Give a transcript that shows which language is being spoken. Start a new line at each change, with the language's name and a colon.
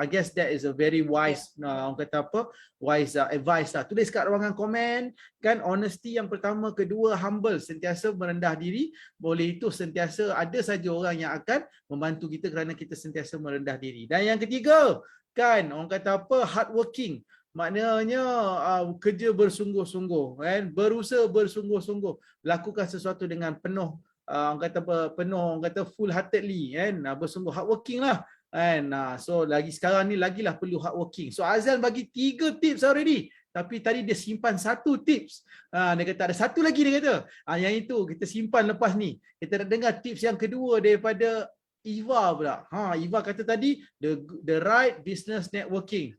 English: I guess that is a very wise
Malay: orang kata apa,
English: wise advice lah.
Malay: Tulis kat ruangan komen kan, honesty yang pertama, kedua humble, sentiasa merendah diri. Boleh itu sentiasa ada saja orang yang akan membantu kita kerana kita sentiasa merendah diri. Dan yang ketiga kan, orang kata apa, hardworking, maknanya kerja bersungguh-sungguh, berusaha bersungguh-sungguh, lakukan sesuatu dengan penuh orang kata apa, penuh, orang kata
English: full heartedly,
Malay: bersungguh, hardworking lah, so lagi sekarang ni lagilah perlu hardworking. So Azal bagi 3 tips already, tapi tadi dia simpan 1 tips, dia kata ada 1 lagi, dia kata yang itu kita simpan lepas ni. Kita nak dengar tips yang kedua daripada Eva pula. Eva kata tadi
English: the right business networking.